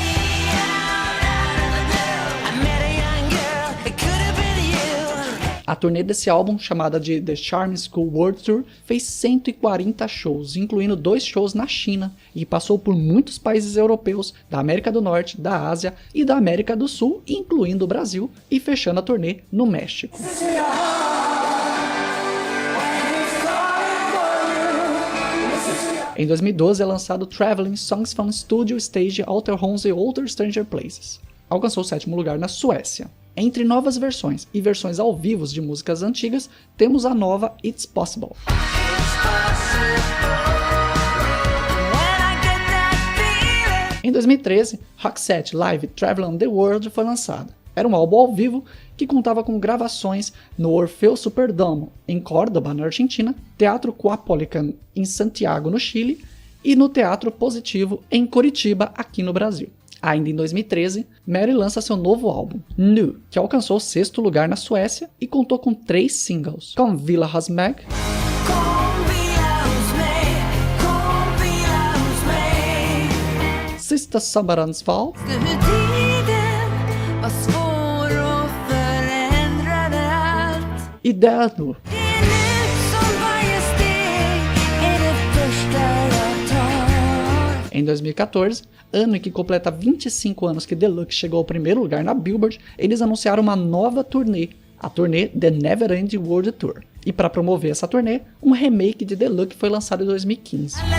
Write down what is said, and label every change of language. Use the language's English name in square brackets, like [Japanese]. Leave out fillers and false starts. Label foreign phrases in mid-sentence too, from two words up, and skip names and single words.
[Portuguese] A turnê desse álbum, chamada de The Charm School World Tour, fez 140 shows, incluindo 2 shows na China, e passou por muitos países europeus, da América do Norte, da Ásia e da América do Sul, incluindo o Brasil, e fechando a turnê no México. Em 2012 é lançado Traveling Songs from Studio Stage Alter Homes e Other Stranger Places. Alcançou o 7º lugar na Suécia. Entre novas versões e versões ao vivo de músicas antigas, temos a nova It's Possible. Em 2013, Roxette Live Traveling the World foi lançado. Era um álbum ao vivo que contava com gravações no Orfeu Superdome, em Córdoba, na Argentina, Teatro Coapolican, em Santiago, no Chile, e no Teatro Positivo, em Curitiba, aqui no Brasil. Ainda em 2013, Mary lança seu novo álbum, New, que alcançou o 6º lugar na Suécia e contou com 3 singles, Kom Vila Hos Meg, Sista Sommarens Fall e Död. Em 2014, ano em que completa 25 anos que The Look chegou ao 1º lugar na Billboard, eles anunciaram uma nova turnê, a turnê The Never Ending World Tour. E para promover essa turnê, um remake de The Look foi lançado em 2015.